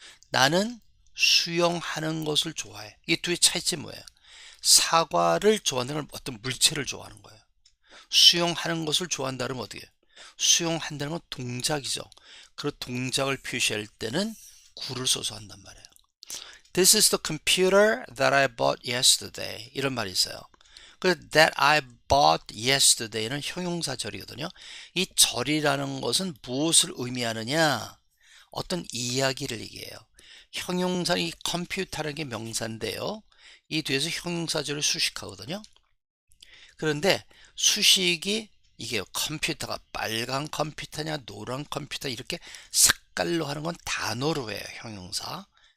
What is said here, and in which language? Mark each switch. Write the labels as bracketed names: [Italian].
[Korean] 나는 수영하는 것을 좋아해. 이게 둘의 차이점이 뭐예요? 사과를 좋아하는 건 어떤 물체를 좋아하는 거예요. 수영하는 것을 좋아한다면 어떻게 해요? 수영한다는 건 동작이죠. 그 동작을 표시할 때는 구를 써서 한단 말이에요. [English] This is the computer that I bought yesterday. [Korean] 이런 말이 있어요. 그 [English] that I bought yesterday [Korean] 는 형용사절이거든요. 이 절이라는 것은 무엇을 의미하느냐? 어떤 이야기를 얘기해요. 형용사 이 컴퓨터라는 게 명사인데요. 이 뒤에서 형용사절을 수식하거든요. 그런데 수식이 이게 컴퓨터가 빨간 컴퓨터냐 노란 컴퓨터 이렇게 색깔로 하는 건 단어로 해요. 형용사.